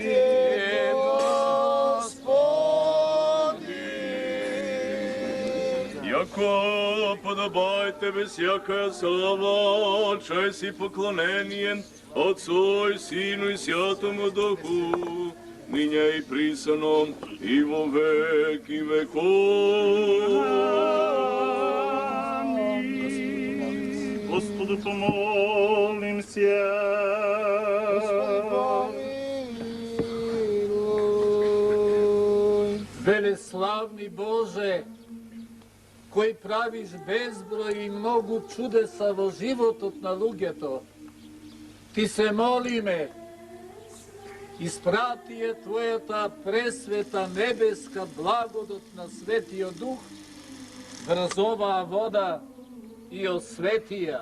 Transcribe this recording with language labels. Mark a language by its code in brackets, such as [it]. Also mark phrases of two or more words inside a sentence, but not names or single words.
[cu] Яко подобает Тебе всякая слава, честь и поклонение Отцу и Сину и Святому Духу, ныне и присно, и во веки веков. Аминь. Господу помолимся. [mk] Велеславни Боже, кој правиш безброј и многу чудеса во животот на луѓето, Ти се молиме, испрати ја Твојата пресвета небеска благодот на Светиот Дух врз оваа вода и освети ја.